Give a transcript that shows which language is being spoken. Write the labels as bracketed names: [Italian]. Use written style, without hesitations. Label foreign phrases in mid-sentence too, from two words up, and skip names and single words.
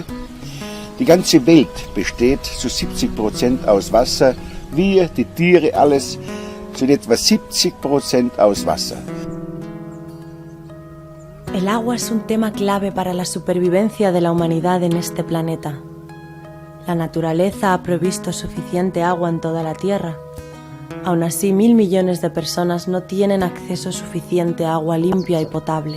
[German] Die ganze Welt besteht zu 70% aus Wasser. Wir, die Tiere, alles sind etwa 70% aus Wasser. [Spanish] El agua es un tema clave para la supervivencia de la humanidad en este planeta. La naturaleza ha provisto suficiente agua en toda la Tierra. Aún así, 1.000 millones de personas no tienen acceso suficiente a agua limpia y potable.